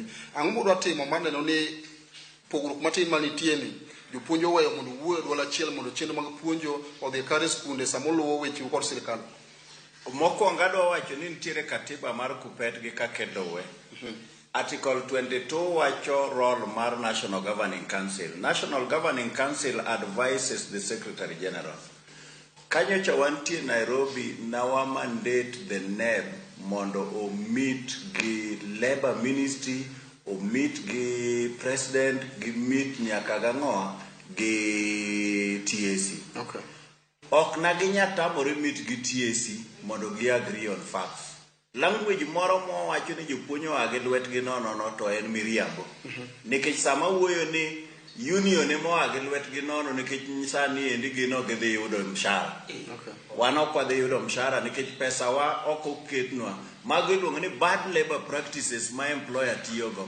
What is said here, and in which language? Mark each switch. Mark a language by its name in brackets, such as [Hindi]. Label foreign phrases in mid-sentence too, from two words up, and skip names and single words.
[Luo (Kenya and Tanzania)] Ang'o modwa timo maneno ni pogruok matin manitie ni jopuonj oweyo mondo wuoyo dwol achiel mondo chenro mag puonjo odhi kare skunde samoluwo weche kod sirkal? Mokwongo adwa wacho ni nitiere katiba mar KUPPET gi kaka luwe. Article 22 wacho role mar [English] National Governing Council. National Governing Council advises the Secretary General. [Luo (Kenya and Tanzania)] Kanyocha wantie Nairobi nawa [English] mandate the NEB [Luo (Kenya and Tanzania)] mondo o meet gi Labour Ministry, o meet gi President, gi meet nyaka gang'oa gi TAC. Okay. Ok na ginyatambore meet gi TAC mondo gi [English] agree on facts. [Luo (Kenya and Tanzania)] Language moro wacho ni jopuonjo age lwetgi nono to en miriambo. Nikech sama wuoyo ni union emo age lwetgi nono nikech sani endi gino gidhi yudo mshahara. Wan ok wadhi yudo mshahara nikech pesa wa ok oketnwa. Mago iluongo ni [English] bad labor practices [Luo (Kenya and Tanzania)] ma employer tiyogo.